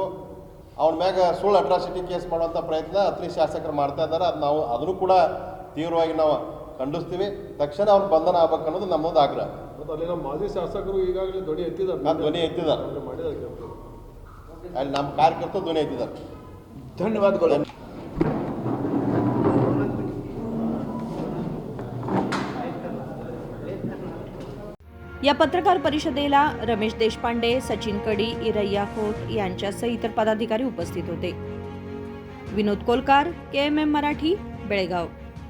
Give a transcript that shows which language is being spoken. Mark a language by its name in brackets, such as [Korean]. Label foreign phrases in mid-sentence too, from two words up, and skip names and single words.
[Kannada] ಅವನ ಮ್ಯಾಗ ಸುಳ್ಳು [English] atrocity case [Kannada] ಮಾಡುವಂಥ ಪ್ರಯತ್ನ ಅತ್ರಿ ಶಾಸಕರು ಮಾಡ್ತಾ ಇದ್ದಾರೆ. ಅದು ನಾವು ಅದನ್ನು ಕೂಡ ತೀವ್ರವಾಗಿ ನಾವು ಖಂಡಿಸ್ತೀವಿ. ತಕ್ಷಣ ಅವ್ರ ಬಂಧನ ಆಗ್ಬೇಕು ಅನ್ನೋದು ನಮ್ಮದು ಆಗ್ರಹ. ಮತ್ತು ಅಲ್ಲಿ ನಮ್ಮ ಮಾಜಿ ಶಾಸಕರು ಈಗಾಗಲೇ ಧ್ವನಿ ಎತ್ತಿದ್ದಾರೆ. ಅಲ್ಲಿ ನಮ್ಮ ಕಾರ್ಯಕರ್ತರು ಧ್ವನಿ ಎತ್ತಿದ್ದಾರೆ. ಧನ್ಯವಾದಗಳು. [Marathi] या पत्रकार परिषदेला रमेश देशपांडे, सचिन कडी, हिरय्या खोत यांच्यासह इतर पदाधिकारी उपस्थित होते. विनोद कोलकार, KMM मराठी, बेळगाव.